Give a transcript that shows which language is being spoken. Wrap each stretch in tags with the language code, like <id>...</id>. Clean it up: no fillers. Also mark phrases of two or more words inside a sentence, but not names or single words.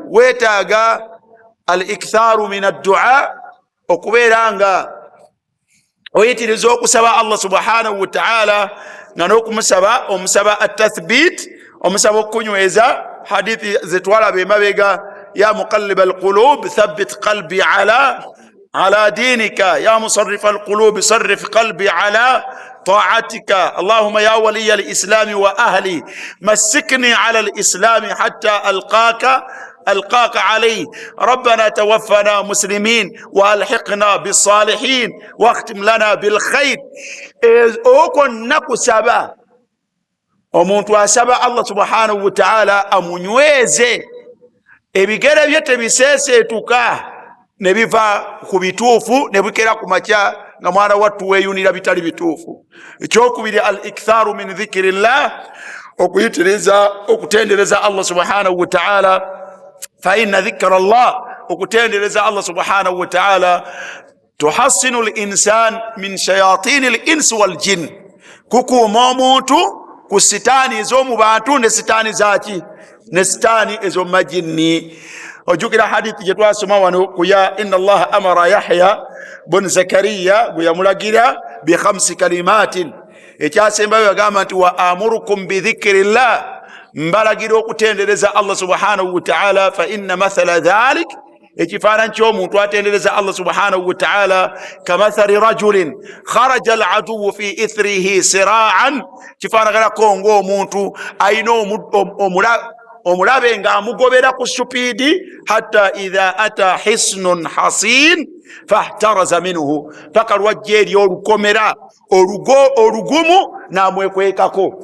<lg>Weetaaga</lg> <ar>الإكثار من الدعاء,</ar> <lg>okubeera nga oyitiriza okusaba Allah</lg> <ar>سبحانه وتعالى</ar> <lg>nga n'okumusaba omusaba</lg> <ar>at-tathbit,</ar> <lg>omusaba okunyweza hadithi zetwalaba emabega</lg> <ar>يا مقلب القلوب ثبت قلبي على دينك يا مصرف القلوب صرف قلبي على طاعتك اللهم يا ولي الإسلام وأهله مسكني على الإسلام حتى ألقاك عليه ربنا توفنا مسلمين وألحقنا بالصالحين واختم لنا بالخير. أكون نكسبا</ar> <lg>omuntu asaba Allah</lg> <ar>سبحانه وتعالى</ar> <lg>amunyweze ebigere bye tebiseeseetuka ne biva ku bituufu ne bikera ku makya nga mwana wattu weeyunira bitali bituufu. Ekyokubiri</lg> <ar>الإكثار من ذكر الله,</ar> <lg>okuyitiriza okutendereza Allah</lg> <ar>سبحانه وتعالى، فإن ذكر</ar> <lg>Allah, okutendereza Allah</lg> <ar>سبحانه وتعالى تحصن الإنسان من شياطين الإنس والجن,</ar> <lg>kukuuma omuntu ku sitaani ez'omu bantu ne sitaani zaki ne sitaani ez'omu majinni. Ojjukira hadithi gye twasoma wano ku ya</lg> <ar>إن الله أمر</ar> <lg>Yahya bun Zakariya gwe yamulagira</lg> <ar>ب 5 كلمات.</ar> <lg>Ekyasembayo yagamba nti</lg> <ar>وآمركم بذكر الله,</ar> <lg>mbalagira okutendereza Allah</lg> <ar>سبحانه وتعالى، فإن مثل ذلك,</ar> <lg>ekifaananyi ky'omuntu atendereza</lg> <ar>Allah سبحانه وتعالى كمثل رجل خرج العدو في إثره سراعا,</ar> <lg>kifaanaganako ng'omuntu ayina omulabe ng'amugobera ku supiidi</lg> <ar>حتى إذا أتى حصنا حصينا فاحترز منه,</ar> <lg>paka lwajja eri olukomera olugumu n'amwekwekako.</lg>